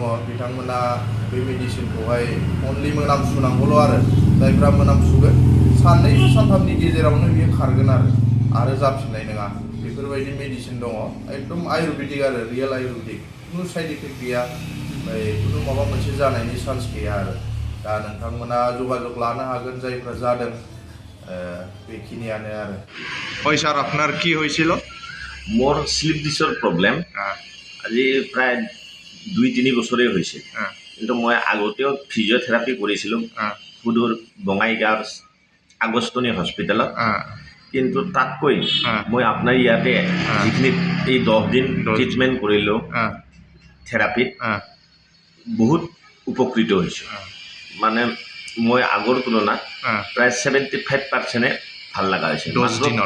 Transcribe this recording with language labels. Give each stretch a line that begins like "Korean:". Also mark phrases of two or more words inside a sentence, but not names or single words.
Bodo: बिथांमोना बे मेडिसिनखौहाय अनलि मोनामसुनांगौल' आरो जायफ्रा मोनामसुगोन साननै सानथामनि गेजेरावनो बियो खारगोन आरो जाफिननाय नङा बेफोरबायदि मेडिसिन दङ एकदम आयुर्वेदिक आरो रियेल आयुर्वेदिक खुनु
English: side effect
Bodo: गैया ओमफ्राय खुनु माबा मोनसे जानायनि चान्स गैया आरो दा नोंथांमोना जगाजग लानो हागोन जायफ्रा जादों बेखिनियानो आरो
Bangla: হয় স্যার আপনার কি হয়েছিল
Assamese: মোৰ স্লিপ ডিছৰ প্ৰব্লেম আজি প্ৰায় 2-3 বছৰেই হৈছে কিন্তু মই আগতেও ফিজিঅ'থেৰাপি কৰিছিলোঁ সুদূৰ বঙাইগাঁৱৰ আগষ্টনী হস্পিটেলত কিন্তু তাতকৈ মই আপোনাৰ ইয়াতে যিখিনি এই 10 দিন ট্ৰিটমেণ্ট কৰিলোঁ থেৰাপিত বহুত উপকৃত হৈছোঁ মানে মই আগৰ তুলনাত প্ৰায় 75% ভাল লগা হৈছে 10 দিনত